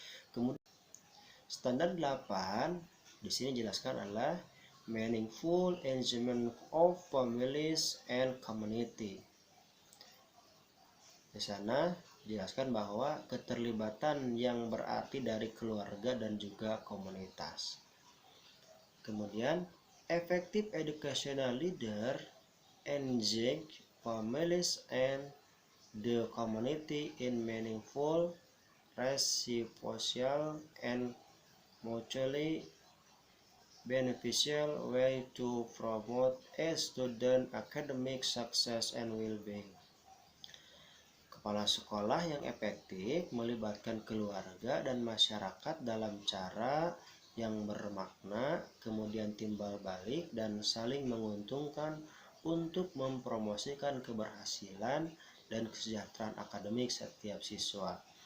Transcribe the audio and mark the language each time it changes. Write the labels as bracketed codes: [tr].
[id] Kemudian standar 8 di sini dijelaskan adalah [en] meaningful engagement of families and community. [id] Di sana dijelaskan bahwa keterlibatan yang berarti dari keluarga dan juga komunitas. Kemudian [en] effective educational leader engage families and the community in meaningful, reciprocal, and mutually beneficial way to promote a student academic success and well-being. [id] Kepala sekolah yang efektif melibatkan keluarga dan masyarakat dalam cara yang bermakna, kemudian timbal balik dan saling menguntungkan untuk mempromosikan keberhasilan dan kesejahteraan akademik setiap siswa.